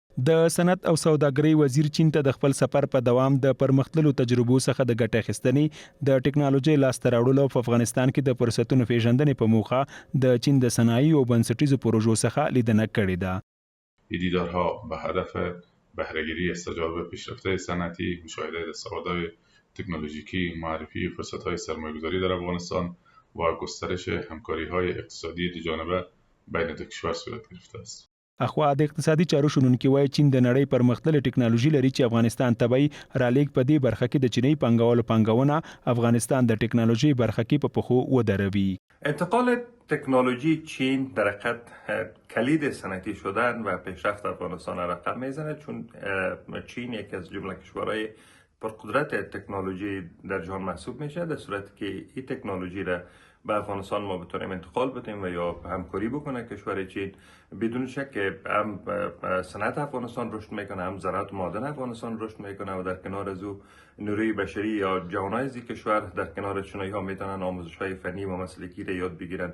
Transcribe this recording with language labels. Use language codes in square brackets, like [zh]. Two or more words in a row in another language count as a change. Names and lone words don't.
[ps] د صنعت او سوداګرۍ وزیر چین ته د خپل سفر په دوام د پرمختللو تجربو څخه د ګټې اخیستنې د ټکنالوژۍ لاسته راوړلو په افغانستان کې د فرصتونو پیژندنې په موخه د چین د صنایع او بنسټیزو پروژو څخه لیدنه کړې ده. [fa] دیدارها به هدف بهره‌گیری از تجارب پیشرفته صنعتی، مشاهده دستاوردهای تکنولوژیکی، معرفی فرصت‌های سرمایه‌گذاری در افغانستان و گسترش همکاری‌های اقتصادی دوجانبه بین دو کشور صورت گرفته است. [ps] اخوا د اقتصادي چارو شنونکي وایي چین د نړۍ پرمختللې ټکنالوژي لري چې افغانستان ته به رالېږ په دې برخه کې د چینی پانګوالو پانګونه افغانستان د ټکنالوژي برخه کې په پخو ودروي. [fa] انتقال تکنولوژی چین در حقیقت کلید صنعتی شدن و پیشرفت افغانستان را رقم میزنه، چون چین یکی از جمله کشورهای پرقدرت تکنولوژی در جهان محسوب میشه، در صورتی که این تکنولوژی را به افغانستان ما بتونیم انتقال بدیم و یا همکاری بکنه کشور چین، بدون شک هم صنعت افغانستان رشد میکنه، هم زراعت معدن افغانستان رشد میکنه و در کنار از او نیروی بشری یا جوانای از کشور در کنار چینایی ها میتونن آموزش های فنی و مسلکی را یاد بگیرن.